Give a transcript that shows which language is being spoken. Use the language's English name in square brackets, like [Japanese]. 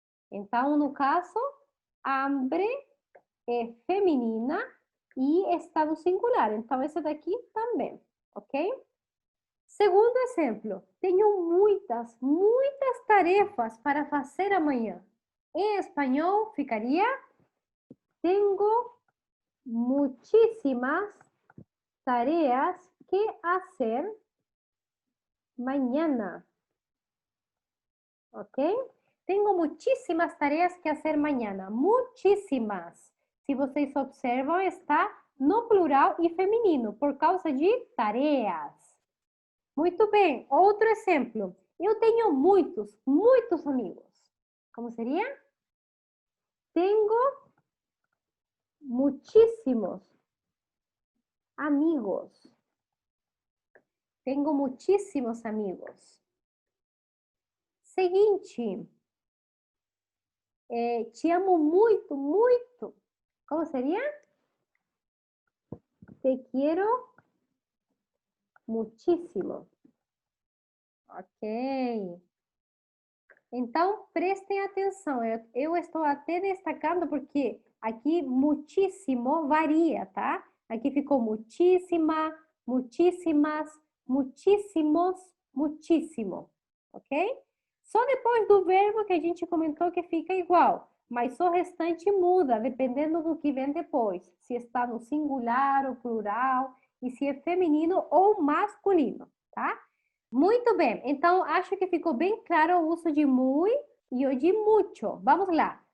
[Portuguese] Então, no caso, hambre é feminina e está no singular. Então, esse daqui também, ok? Segundo exemplo, tenho muitas tarefas para fazer amanhã. Em espanhol, ficaria [Spanish] tengo muchísimas tareas que hacer mañana. ¿Ok? Tengo muchísimas tareas que hacer mañana. Muchísimas. [Portuguese] Se vocês observam, está no plural e feminino, por causa de tareas. Muito bem. Outro exemplo. Eu tenho muitos amigos. Como seria? [Spanish] Tengo muchísimos amigos. Tengo muchísimos amigos. [Portuguese] Seguinte. Te amo muito. Como seria? [Spanish] Te quiero muchísimo. [Portuguese] Ok. Então, prestem atenção. Eu estou até destacando porque aqui muchísimo varia, tá? Aqui ficou muchísima, muchísimas, muchísimos, muchísimo. Ok? Só depois do verbo que a gente comentou que fica igual. Mas o restante muda, dependendo do que vem depois. Se está no singular ou plural, e se é feminino ou masculino, tá? Muito bem, então acho que ficou bem claro o uso de muy e o de mucho. Vamos lá.